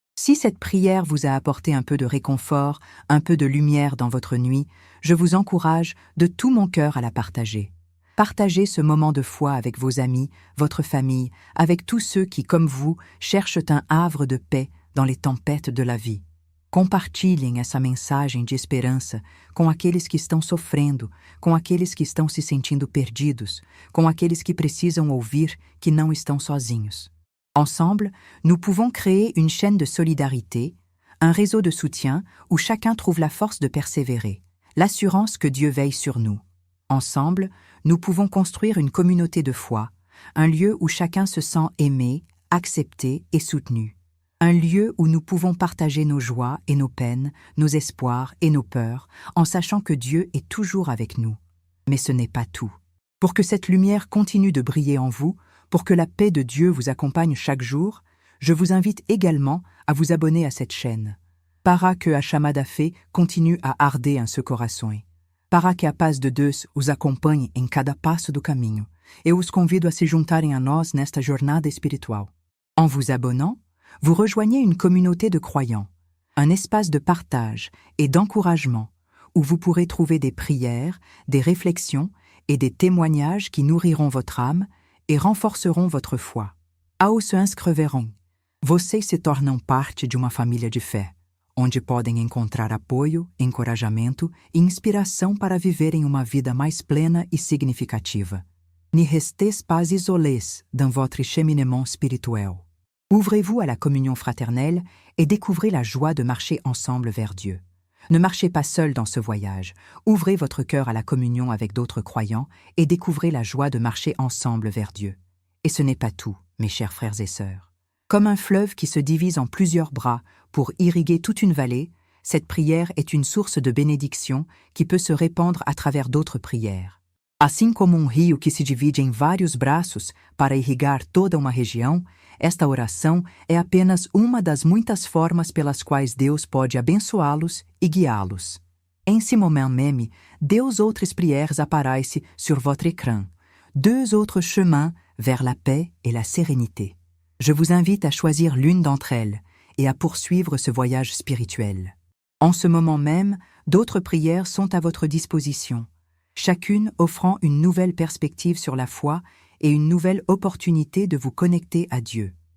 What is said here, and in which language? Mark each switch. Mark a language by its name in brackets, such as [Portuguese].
[French] Si cette prière vous a apporté un peu de réconfort, un peu de lumière dans votre nuit, je vous encourage de tout mon cœur à la partager. Partagez ce moment de foi avec vos amis, votre famille, avec tous ceux qui, comme vous, cherchent un havre de paix dans les tempêtes de la vie. [Portuguese] Compartilhem essa mensagem de esperança com aqueles que estão sofrendo, com aqueles que estão se sentindo perdidos, com aqueles que precisam ouvir que não estão sozinhos. [French] Ensemble, nous pouvons créer une chaîne de solidarité, un réseau de soutien où chacun trouve la force de persévérer, l'assurance que Dieu veille sur nous. Ensemble, nous pouvons construire une communauté de foi, un lieu où chacun se sent aimé, accepté et soutenu. Un lieu où nous pouvons partager nos joies et nos peines, nos espoirs et nos peurs, en sachant que Dieu est toujours avec nous. Mais ce n'est pas tout. Pour que cette lumière continue de briller en vous, pour que la paix de Dieu vous accompagne chaque jour, je vous invite également à vous abonner à cette chaîne. [Portuguese] Para que a chamada fé continue à arder em seu coração. Para que a paz de Deus os acompanhe em cada passo do caminho. Eu os convido a se juntarem a nós nesta jornada espiritual. [French] En vous abonnant, vous rejoignez une communauté de croyants, un espace de partage et d'encouragement où vous pourrez trouver des prières, des réflexions et des témoignages qui nourriront votre âme e renforceront votre foi. [Portuguese] Ao se inscreverão, vocês se tornam parte de uma família de fé, onde podem encontrar apoio, encorajamento e inspiração para viverem uma vida mais plena e significativa. [French] Ne restez pas isolés dans votre cheminement spirituel. Ouvrez-vous à la communion fraternelle et découvrez la joie de marcher ensemble vers Dieu. Ne marchez pas seul dans ce voyage. Ouvrez votre cœur à la communion avec d'autres croyants et découvrez la joie de marcher ensemble vers Dieu. Et ce n'est pas tout, mes chers frères et sœurs. Comme un fleuve qui se divise en plusieurs bras pour irriguer toute une vallée, cette prière est une source de bénédiction qui peut se répandre à travers d'autres prières. [Portuguese] Assim como rio que se divide em vários braços para irrigar toda uma região, esta oração é apenas uma das muitas formas pelas quais Deus pode abençoá-los e guiá-los. [French] En ce moment même, deux autres prières apparaissent sur votre écran, deux autres chemins vers la paix et la sérénité. Je vous invite à choisir l'une d'entre elles et à poursuivre ce voyage spirituel. En ce moment même, d'autres prières sont à votre disposition, chacune offrant une nouvelle perspective sur la foi et une nouvelle opportunité de vous connecter à Dieu.